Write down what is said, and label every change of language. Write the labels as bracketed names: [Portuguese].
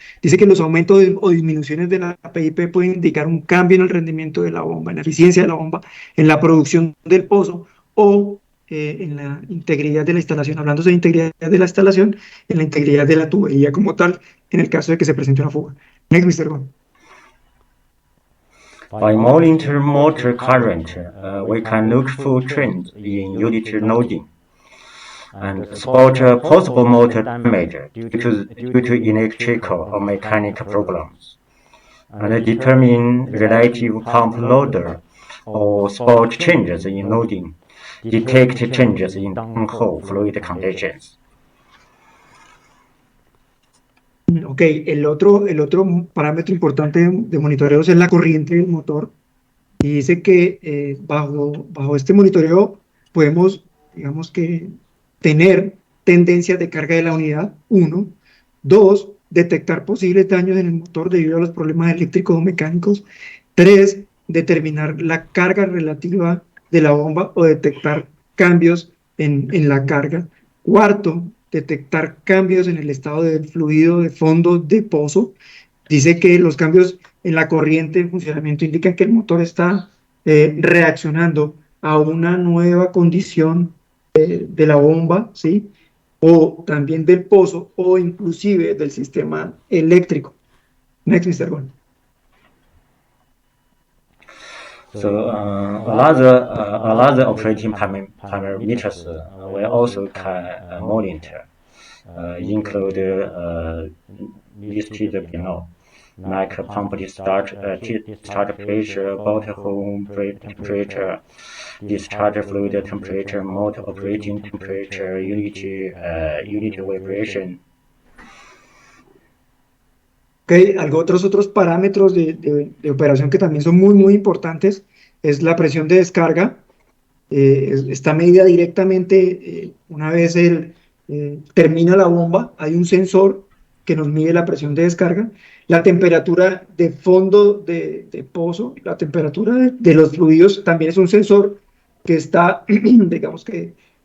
[Spanish] Dice que los aumentos o disminuciones de la PIP pueden indicar un cambio en el rendimiento de la bomba, en la eficiencia de la bomba, en la producción del pozo o en la integridad de la instalación. Hablando de integridad de la instalación, en la integridad de la tubería como tal, en el caso de que se presente una fuga. [English] Next, Mr. Gómez. By monitoring motor current, we can look for trends in unit loading and spot possible motor damage due to electrical or mechanical problems, and determine relative pump loader or spot changes in loading, detect changes in downhole fluid conditions. [Spanish] Ok, el otro parámetro importante de monitoreo es la corriente del motor. Y dice que bajo este monitoreo podemos, digamos que, tener tendencias de carga de la unidad, uno. Dos, detectar posibles daños en el motor debido a los problemas eléctricos o mecánicos. Tres, determinar la carga relativa de la bomba o detectar cambios en la carga. Cuarto, detectar cambios en el estado del fluido de fondo de pozo. Dice que los cambios en la corriente de funcionamiento indican que el motor está reaccionando a una nueva condición de la bomba, ¿sí? O también del pozo o inclusive del sistema eléctrico. [English] Next, Mr. Gon. So another operating parameters we also can monitor, include listed below, like pump discharge pressure, bottle home temperature, discharge fluid temperature, motor operating temperature, unit vibration. [Spanish] Okay, otros parámetros de operación que también son muy importantes es la presión de descarga. Está medida directamente una vez termina la bomba, hay un sensor que nos mide la presión de descarga, la temperatura de fondo de pozo, la temperatura de los fluidos, también es un sensor que está, digamos que